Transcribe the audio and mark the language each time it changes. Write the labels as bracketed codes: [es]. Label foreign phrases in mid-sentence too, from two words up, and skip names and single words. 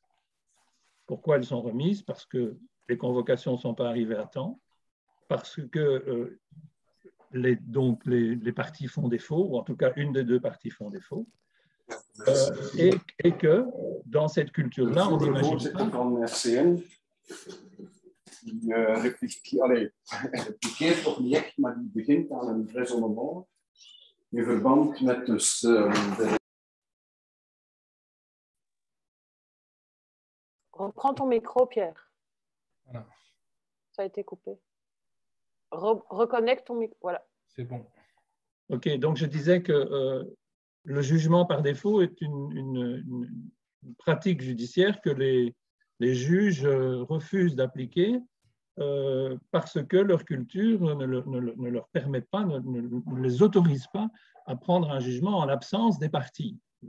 [fr] Pourquoi elles sont remises? Parce que les convocations ne sont pas arrivées à temps, parce que les parties font défaut, ou en tout cas une des deux parties font défaut, et que dans cette culture-là, on imagine pas... [nl] Die replikeert toch niet echt, maar die begint aan een raisonnement in verband met dus de... [fr] Reprends ton micro, Pierre. Voilà. Ça a été coupé. Reconnecte ton micro. Voilà. C'est bon. OK, donc je disais que le jugement par défaut est une pratique judiciaire que les juges refusent d'appliquer parce que leur culture ne leur permet pas, ne les autorise pas à prendre un jugement en l'absence des parties.